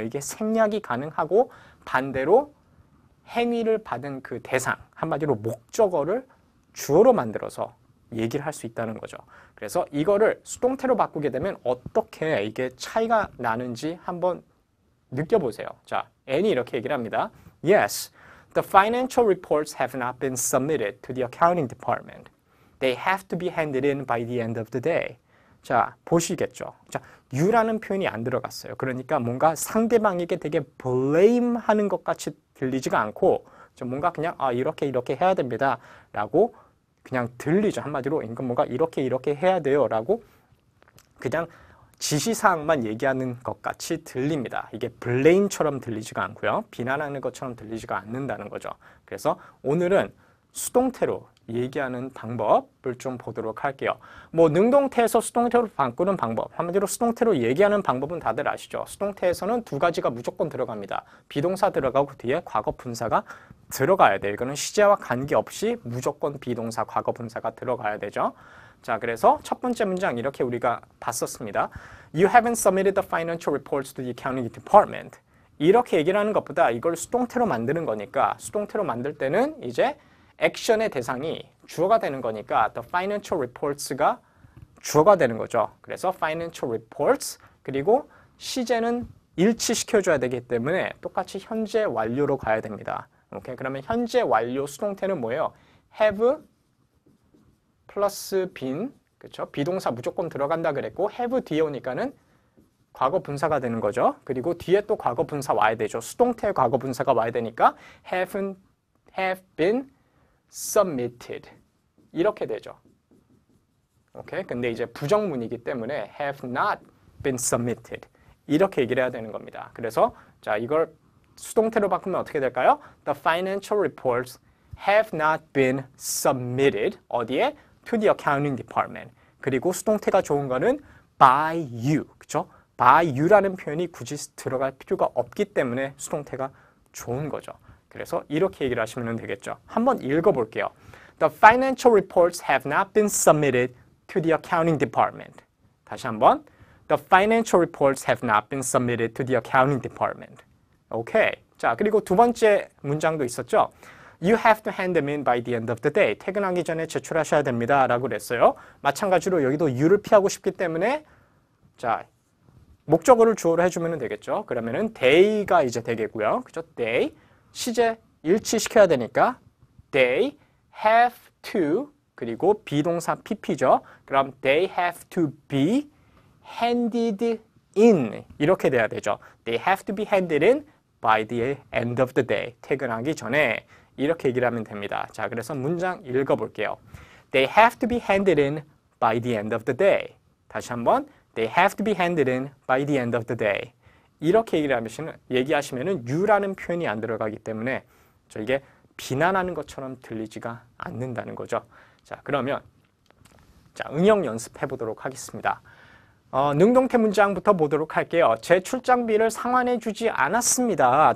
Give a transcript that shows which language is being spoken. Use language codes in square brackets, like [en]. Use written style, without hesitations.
[ko] 이게 생략이 가능하고 반대로 행위를 받은 그 대상, 한마디로 목적어를 주어로 만들어서 얘기를 할 수 있다는 거죠. 그래서 이거를 수동태로 바꾸게 되면 어떻게 이게 차이가 나는지 한번 느껴보세요. 자, Annie 이렇게 얘기를 합니다. [en] Yes, the financial reports have not been submitted to the accounting department. They have to be handed in by the end of the day. [ko] 자, 보시겠죠. 자, you라는 표현이 안 들어갔어요. 그러니까 뭔가 상대방에게 되게 blame 하는 것 같이 들리지가 않고 좀 뭔가 그냥 이렇게 해야 됩니다. 라고 그냥 들리죠. 한마디로 이건 뭔가 이렇게 해야 돼요. 라고 그냥 지시사항만 얘기하는 것 같이 들립니다. 이게 blame처럼 들리지가 않고요. 비난하는 것처럼 들리지가 않는다는 거죠. 그래서 오늘은 수동태로 얘기하는 방법을 좀 보도록 할게요. 뭐 능동태에서 수동태로 바꾸는 방법, 한마디로 수동태로 얘기하는 방법은 다들 아시죠? 수동태에서는 두 가지가 무조건 들어갑니다. 비동사 들어가고 뒤에 과거 분사가 들어가야 돼요. 이거는 시제와 관계없이 무조건 비동사, 과거 분사가 들어가야 되죠. 자, 그래서 첫 번째 문장 이렇게 우리가 봤었습니다. [en] You haven't submitted the financial reports to the accounting department. [ko] 이렇게 얘기를 하는 것보다 이걸 수동태로 만드는 거니까 수동태로 만들 때는 이제 액션의 대상이 주어가 되는 거니까 the financial reports가 주어가 되는 거죠. 그래서 financial reports 그리고 시제는 일치시켜줘야 되기 때문에 똑같이 현재 완료로 가야 됩니다. 오케이, 그러면 현재 완료 수동태는 뭐예요? have 플러스 been, 그렇죠? 비동사 무조건 들어간다 그랬고 have 뒤에 오니까는 과거 분사가 되는 거죠. 그리고 뒤에 또 과거 분사 와야 되죠. 수동태 과거 분사가 와야 되니까 [en] have been submitted [ko] 이렇게 되죠. 오케이? 근데 이제 부정문이기 때문에 [en] have not been submitted [ko] 이렇게 얘기를 해야 되는 겁니다. 그래서 자, 이걸 수동태로 바꾸면 어떻게 될까요? [en] The financial reports have not been submitted [ko] 어디에? [en] To the accounting department. [ko] 그리고 수동태가 좋은 거는 by you. 그렇죠? by you라는 표현이 굳이 들어갈 필요가 없기 때문에 수동태가 좋은 거죠. 그래서 이렇게 얘기를 하시면 되겠죠. 한번 읽어볼게요. [en] The financial reports have not been submitted to the accounting department. [ko] 다시 한번. [en] The financial reports have not been submitted to the accounting department. [ko] 오케이. 자, 그리고 두 번째 문장도 있었죠. [en] You have to hand them in by the end of the day. [ko] 퇴근하기 전에 제출하셔야 됩니다. 라고 그랬어요. 마찬가지로 여기도 you를 피하고 싶기 때문에 자, 목적어를 주어로 해주면 되겠죠. 그러면은 they가 이제 되겠고요. 그죠? they. 시제 일치시켜야 되니까 [en] they have to [ko] 그리고 비동사 pp죠. 그럼 [en] they have to be handed in [ko] 이렇게 돼야 되죠. [en] They have to be handed in by the end of the day. [ko] 퇴근하기 전에 이렇게 얘기를 하면 됩니다. 자, 그래서 문장 읽어볼게요. [en] They have to be handed in by the end of the day. [ko] 다시 한번 [en] They have to be handed in by the end of the day. [ko] 이렇게 얘기하시면은 you라는 표현이 안 들어가기 때문에 이게 비난하는 것처럼 들리지가 않는다는 거죠. 자, 그러면 자, 응용 연습해 보도록 하겠습니다. 능동태 문장부터 보도록 할게요. 제 출장비를 상환해 주지 않았습니다.